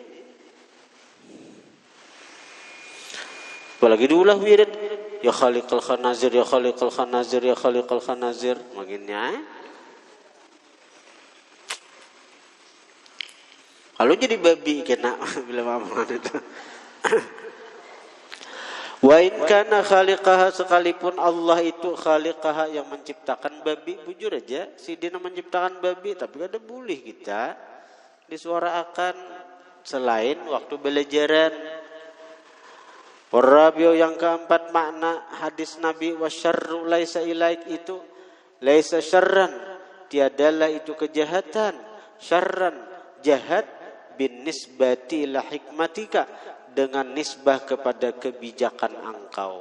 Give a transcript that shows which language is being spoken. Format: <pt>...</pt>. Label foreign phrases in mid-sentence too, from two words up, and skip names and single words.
<bjn>Apalagi diulah wirid</bjn> <ar>يا خالق الخنازير, يا خالق الخنازير, يا خالق الخنازير.</ar> <bjn>Makinnya kalau jadi babi kena bila mama itu.</bjn> <ar>وإن كان خالقها,</ar> <bjn>sekalipun Allah itu khaliqaha yang menciptakan babi, bujur aja si dia menciptakan babi, tapi kada boleh kita disuarakan selain waktu belajaran. Warabiu, yang keempat makna hadis Nabi</bjn> <ar>والشر ليس إليك,</ar> <bjn>itu</bjn> <ar>ليس شرا,</ar> <bjn>tiadalah itu kejahatan, syarran jahat,</bjn> <ar>بالنسبة إلى حكمتك,</ar> <bjn>dengan nisbah kepada kebijakan engkau.</bjn>